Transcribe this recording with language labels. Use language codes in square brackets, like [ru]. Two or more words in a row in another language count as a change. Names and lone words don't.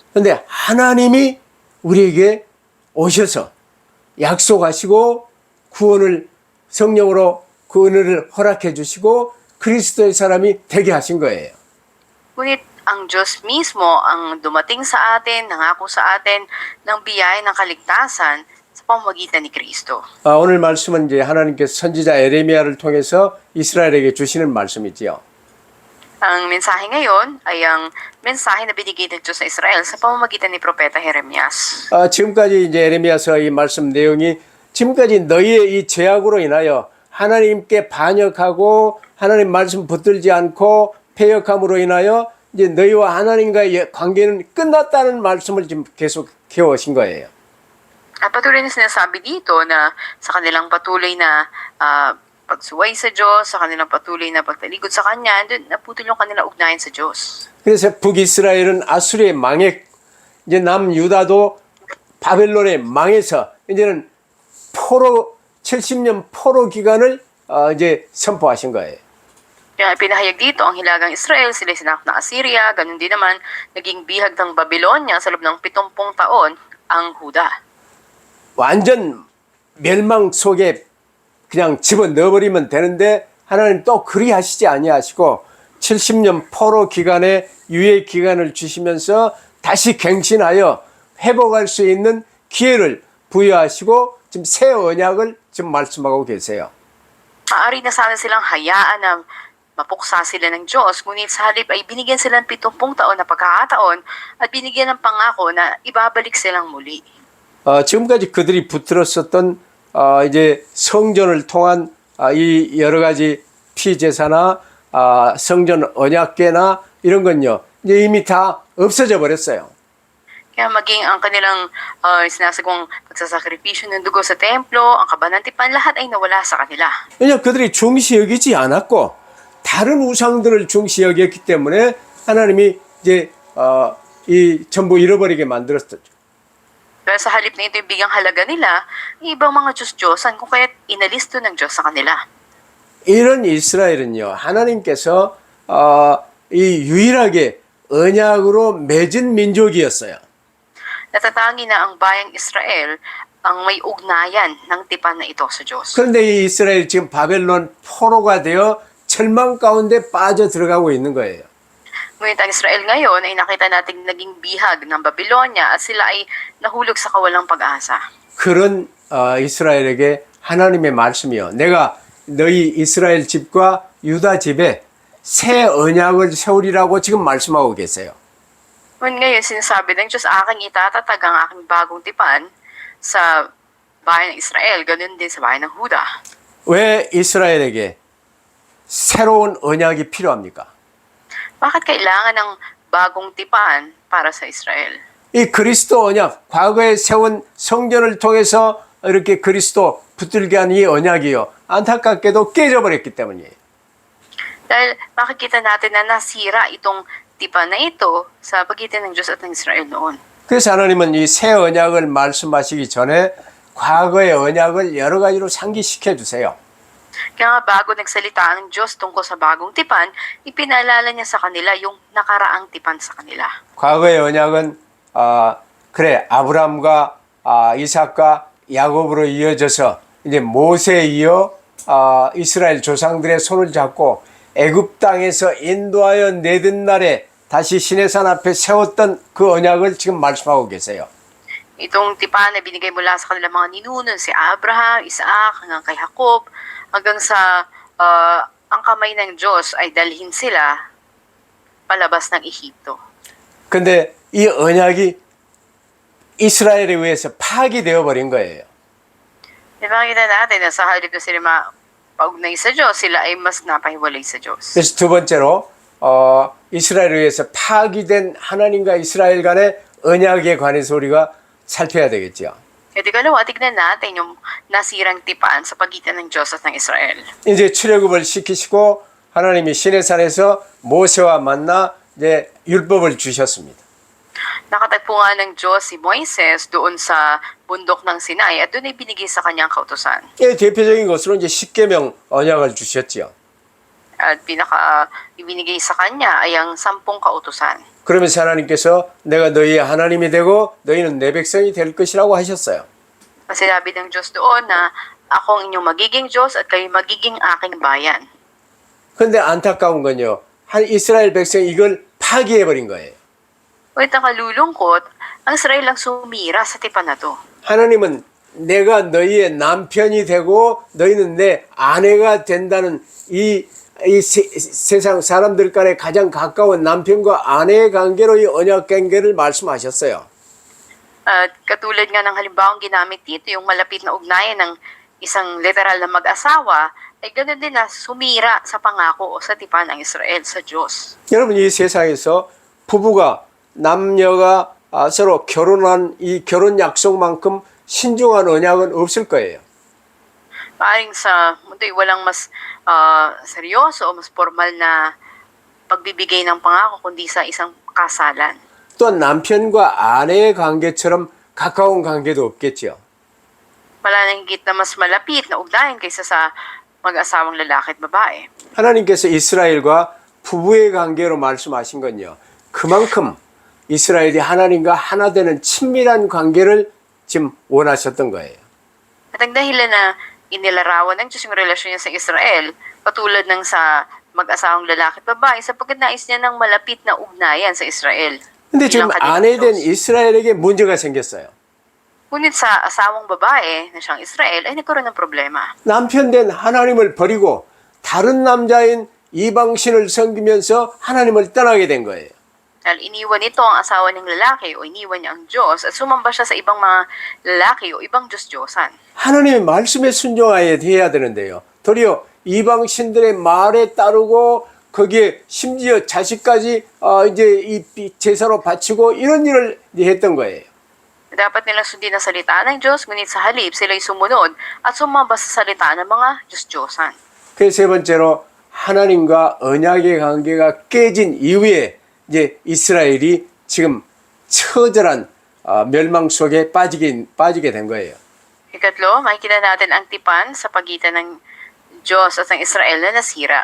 [ko] 근데 하나님이 우리에게 오셔서 약속하시고 구원을 성령으로 그 은혜를 허락해 주시고 그리스도의 사람이 되게 하신 거예요. [tl] Ngunit ang Diyos mismo ang dumating sa atin, nangako sa atin ng biyaya ng kaligtasan sa pamamagitan ni Kristo. [ko] 오늘 말씀은 이제 하나님께서 선지자 에레미야를 통해서 이스라엘에게 주시는 말씀이지요. [tl] Ang mensahe ngayon ay ang mensahe na binigay ng Diyos sa Israel sa pamamagitan ni Propeta Jeremias. [ko] 지금까지 이제 에레미야서 이 말씀 내용이 지금까지 너희의 이 죄악으로 인하여 하나님께 반역하고 하나님 말씀 붙들지 않고 패역함으로 인하여 이제 너희와 하나님과의 관계는 끝났다는 말씀을 지금 계속 해오신 거예요. [tl] At patuloy na sinasabi dito na sa kanilang patuloy na pagsuway sa Diyos, sa kanilang patuloy na pagtaligod sa Kanya, doon naputol yung kanilang ugnayan sa Diyos. [ko] 그래서 북이스라엘은 아수리에 망해 이제 남유다도 바벨론에 망해서 이제는 70년 포로 기간을 이제 선포하신 거예요. [tl] Kaya pinahayag dito ang hilagang Israel, sila sinakop ng Assyria, ganun din naman naging bihag ng Babylonia sa loob ng 70 taon ang Huda. [ko] 완전 멸망 속에 그냥 집어넣어버리면 되는데 하나님 또 그리 하시지 아니하시고 70년 포로 기간에 유예 기간을 주시면서 다시 갱신하여 회복할 수 있는 기회를 부여하시고 지금 새 언약을 지금 말씀하고 계세요. [tl] Maaari na sana silang hayaan na mapuksa sila ng Diyos, ngunit sa halip ay binigyan sila ng 70 taon na pagkakataon at binigyan ng pangako na ibabalik silang muli. [ko] 지금까지 그들이 붙들었었던 이제 성전을 통한 이 여러 가지 피제사나 성전 언약궤나 이런 건요 이제 이미 다 없어져 버렸어요. [tl] Kaya maging ang kanilang sinasagawang pagsasakripisyo ng dugo sa templo, ang kabanantipan, lahat ay nawala sa kanila. [ko] 왜냐하면 그들이 중시 여기지 않았고 다른 우상들을 중시 여겼기 때문에 하나님이 이제 이 전부 잃어버리게 만들었죠. [tl] Kaya sa halip na ito yung bigang halaga nila, ibang mga Diyos-Diyosan kung kaya't inalisto ng Diyos sa kanila. [ko] 이런 이스라엘은요 하나님께서 이 유일하게 언약으로 맺은 민족이었어요. [tl] Natatangi na ang bayang Israel ang may ugnayan ng tipan na ito sa Diyos. [ko] 그런데 이 이스라엘 지금 바벨론 포로가 되어 절망 가운데 빠져 들어가고 있는 거예요. [tl] Ngunit ang Israel ngayon ay nakita nating naging bihag ng Babylonia at sila ay nahulog sa kawalang pag-asa. [ko] 그런 이스라엘에게 하나님의 말씀이요. 내가 너희 이스라엘 집과 유다 집에 새 언약을 세우리라고 지금 말씀하고 계세요. [tl] Ngunit ngayon sinasabi ng Diyos, aking itatatag ang aking bagong tipan sa bayan ng Israel, ganun din sa bayan ng Huda. [ko] 왜 이스라엘에게 새로운 언약이 필요합니까? [tl] Bakit kailangan ng bagong tipan para sa Israel? [ko] 이 그리스도 언약, 과거에 세운 성전을 통해서 이렇게 그리스도 붙들게 한 이 언약이요. 안타깝게도 깨져버렸기 때문이에요. [tl] Dahil makikita natin na nasira itong tipan na ito sa pagitan ng Diyos at ng Israel noon. [ko] 그래서 하나님은 이 새 언약을 말씀하시기 전에 과거의 언약을 여러 가지로 상기시켜 주세요. [tl] Kaya nga bago nagsalita ng Diyos tungkol sa bagong tipan, ipinaalala niya sa kanila yung nakaraang tipan sa kanila. [ko] 과거의 언약은 그래 아브라함과 이삭과 야곱으로 이어져서 이제 모세에 이어 이스라엘 조상들의 손을 잡고 애굽 땅에서 인도하여 내든 날에 다시 시내산 앞에 세웠던 그 언약을 지금 말씀하고 계세요. [tl] Itong tipan na binigay mula sa kanilang mga ninuno, si Abraham, Isaac, hanggang kay Jacob, hanggang sa ang kamay ng Diyos ay dalhin sila palabas ng Ehipto. [ko] 근데 이 언약이 이스라엘에 의해서 파기되어 버린 거예요. [tl] Ipakita natin na sa halip na sila mapaugnay sa Diyos, sila ay mas napahiwalay sa Diyos. [ko] 그래서 두 번째로 이스라엘에 의해서 파기된 하나님과 이스라엘 간의 언약에 관해서 우리가 살펴야 되겠죠. [tl] At ikalawa, tignan natin yung nasirang tipan sa pagitan ng Diyos at ng Israel. [ko] 이제 출애굽을 시키시고 하나님이 시내산에서 모세와 만나 이제 율법을 주셨습니다. [tl] Nakatagpo nga ng Diyos si Moises doon sa bundok ng Sinai at doon ay binigay sa kanyang kautusan. [ko] 예, 대표적인 것으로 이제 십계명 언약을 주셨지요. [tl] At ibinigay sa kanya ay ang 10 kautusan. [ko] 그러면서 하나님께서 내가 너희의 하나님이 되고 너희는 내 백성이 될 것이라고 하셨어요. [tl] Kasi sinabi ng Diyos doon na ako ang inyong magiging Diyos at kayo magiging aking bayan. [ko] 그런데 안타까운 건요. 한 이스라엘 백성이 이걸 파기해버린 거예요. [tl] Ngunit nakalulungkot, ang Israel lang sumira sa tipan na to. [ko] 하나님은 내가 너희의 남편이 되고 너희는 내 아내가 된다는 이 세상 사람들 간에 가장 가까운 남편과 아내의 관계로 이 언약 관계를 말씀하셨어요. [tl] At katulad nga ng halimbawang ginamit dito, yung malapit na ugnayan ng isang literal na mag-asawa, ay ganoon din na sumira sa pangako o sa tipan ng Israel sa Diyos. [ko] 여러분 이 세상에서 부부가 남녀가 서로 결혼한 이 결혼 약속만큼 신중한 언약은 없을 거예요. [tl] Maaring sa mundo'y walang mas seryoso o mas formal na pagbibigay ng pangako kundi sa isang kasalan. [ko] 또한 남편과 아내의 관계처럼 가까운 관계도 없겠죠. [tl] Wala nang higit na mas malapit na ugnayan kaysa sa mag-asawang lalaki at babae. [ko] 하나님께서 이스라엘과 부부의 관계로 말씀하신 건요. 그만큼 이스라엘이 하나님과 하나 되는 친밀한 관계를 지금 원하셨던 거예요. [tl] At ang dahilan na inilarawan ng Diyos yung relasyon niya sa Israel, katulad ng sa mag-asawang lalaki at babae, sapagkat nais niya ng malapit na ugnayan sa Israel. [ko] 근데 지금 [tl] bilang kanyang [ko] 아내 된 [tl] Diyos. [ko] 이스라엘에게 문제가 생겼어요. [tl] Ngunit sa asawang babae na siyang Israel ay nagkaroon ng problema. [ko] 남편 된 하나님을 버리고 다른 남자인 이방신을 섬기면서 하나님을 떠나게 된 거예요. [tl] Dahil iniwan ito ang asawa ng lalaki o iniwan niya ang Diyos at sumamba siya sa ibang mga lalaki o ibang Diyos-Diyosan. [ko] 하나님의 말씀에 순종하여야 해야 되는데요. 도리어 이방신들의 말에 따르고 거기에 심지어 자식까지 이제 이 제사로 바치고 이런 일을 했던 거예요. [tl] Dapat nilang sundin ang salita ng Diyos, ngunit sa halip sila'y sumunod at sumamba sa salita ng mga Diyos-Diyosan. [ko] 그 세 번째로 하나님과 언약의 관계가 깨진 이후에 이제 이스라엘이 지금 처절한 멸망 속에 빠지게 된 거예요. [tl] Ikatlo, makikita natin ang tipan sa pagitan ng Diyos at ng Israel na nasira.